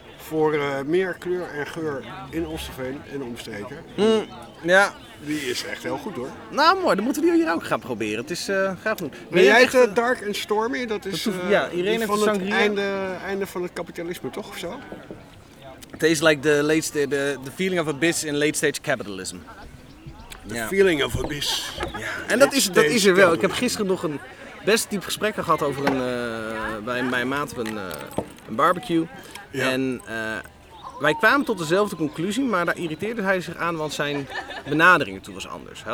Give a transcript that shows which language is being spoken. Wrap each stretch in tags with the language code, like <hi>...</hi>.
<nl>Voor meer kleur en geur in Amstelveen en omstreken. Mm. Ja. Die is echt heel goed hoor. Nou mooi, dan moeten we die hier ook gaan proberen. Het is graag goed. Ben jij het Dark and Stormy? Dat is Irene van sangria. Het einde van het kapitalisme toch of zo?</nl> <en>Tastes like the feeling of abyss in late stage capitalism. Feeling of abyss.</en> <nl>Ja. En dat is er wel. Ik heb gisteren nog een best diep gesprek gehad over bij mijn maat een barbecue. Ja. En wij kwamen tot dezelfde conclusie, maar daar irriteerde hij zich aan, want zijn benadering ertoe was anders.</nl>